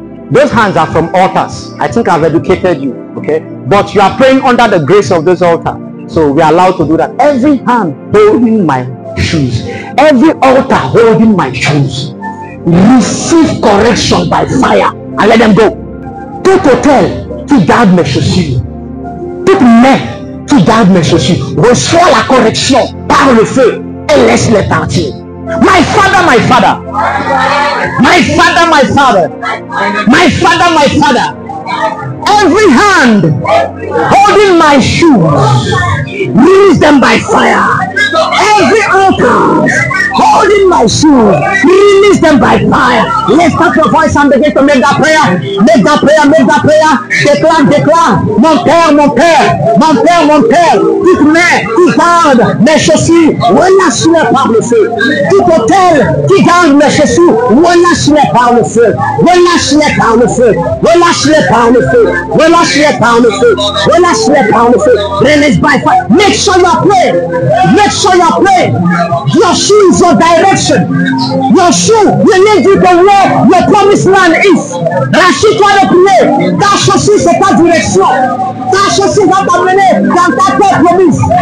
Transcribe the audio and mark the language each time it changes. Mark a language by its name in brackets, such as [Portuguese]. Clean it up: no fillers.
[English] Those hands are from altars. I think I've educated you, okay? But you are praying under the grace of those altars. So we are allowed to do that. Every hand holding my shoes. Every altar holding my shoes. Receive correction by fire and let them go. [French] Tout hôtel qui garde mes chaussures. Toute main qui garde mes chaussures. Reçois la correction par le feu et laisse-les partir. [English] My father, my father. My father, my father. My father, my father. Every hand holding my shoes, release them by fire. Every altar holding my shoes, release them by fire. Lift up your voice and begin to make that prayer. Make that prayer, make that prayer. [French] Déclare, déclare. Mon père, mon père, mon père, mon père. Toute main qui garde mes chaussures, relâche-les par le feu. Tout hôtel qui garde mes chaussures, relâche-les par le feu. Relâche-les par le feu. Relâche-les par le feu. Relâche-les par le feu. Relâche-les par le feu. [English] Release by fire. Make sure you are praying. Make sure you are praying. Your shoe is your direction. Your shoe will lead you to where your promised land is. [French] Rachis-toi de prier. Ta chaussure, c'est ta direction. Ta chaussure va t'amener dans ta terre promise.